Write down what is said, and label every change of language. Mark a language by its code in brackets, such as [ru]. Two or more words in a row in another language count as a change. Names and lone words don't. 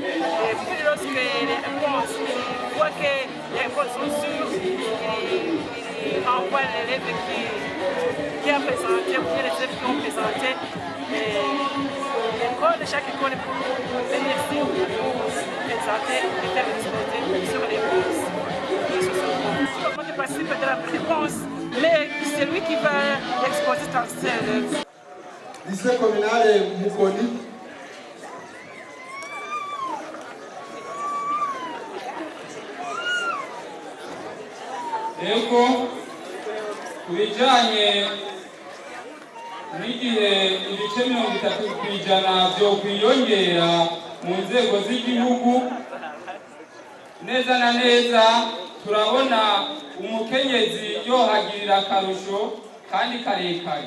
[fr] Et puis lorsque les réponses, ils voient que les réponses sont sûres, ils envoient l'élève qui a présenté, ou bien les élèves qui ont présenté l'école, chaque école pour venir ici pour présenter et faire exposer sur les réponses. Tout le monde participe de la réponse, mais c'est lui qui va exposer dans ses élèves. Lycée communal Mukoni. [rn] Ego kubijanye n'igihe ibice 30% byo kwiyongera mu nzego z'igihugu neza na neza turabona umukenyezi yohagirira akarusho kandi karekare.